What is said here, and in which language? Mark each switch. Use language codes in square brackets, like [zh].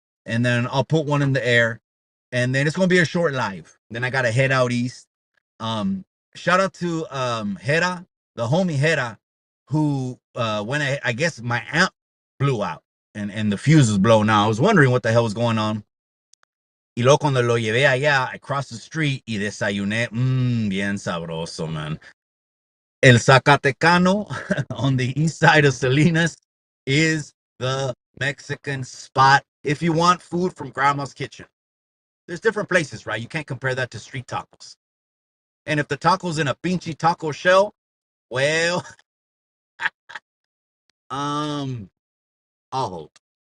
[en] And then I'll put one in the air. And then it's going to be a short live. Then I got to head out east. Shout out to Hera, the homie Hera, who when I guess my amp blew out and the fuse was blown out. I was wondering what the hell was going on. [es] Y luego cuando lo llevé allá, [en] I crossed the street [es] y desayuné, bien sabroso, man. [en] El Zacatecano on the east side of Salinas is the Mexican spot. If you want food from grandma's kitchen, there's different places, right? You can't compare that to street tacos. And if the taco's in a pinchy taco shell, well, um, I'll hold.